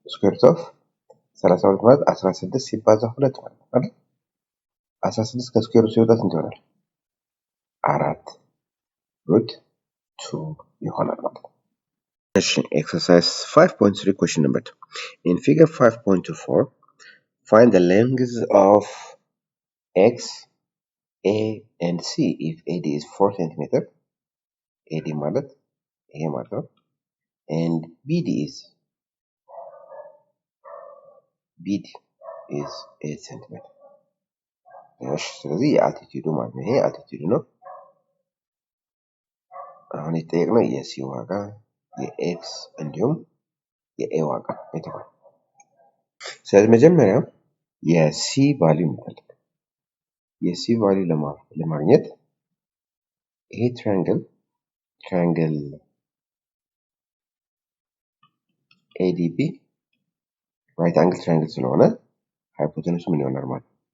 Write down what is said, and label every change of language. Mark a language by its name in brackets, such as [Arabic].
[Amharic] ስኩዌር ሩት ኦፍ 32 ማለት 16 ሲባዛ 2 ማለት ነው አይደል? 16 ከስኩዌር ሩት ሲወጣ ስንት ይሆናል? 4 ሩት 2 ይሆናል ማለት ነው። [English] Exercise 5.3 question number 2. In figure 5.24, find the lengths of X, A, and C if AD is 4 cm, [Amharic] AD ማለት ይሄ ማለት ነው, [English] and BD is 8 cm. [Amharic] ስለዚህ የአልቲቲዩዱ ማለት ነው። ይሄ አልቲቲዩዱ ነው። አሁን የተጠየቅነው የሲ ዋጋ የኤክስ እንዲሁም የኤ ዋጋ የተባለ። ስለዚህ መጀመሪያ የሲ ቫልዩ እንፈልግ። የሲ ቫልዩ ለማግኘት ይሄ ትራያንግል ኤዲቢ ራይት አንግል ትራያንግል ስለሆነ ሃይፖቴነሱ ምን ይሆናል ማለት ነው?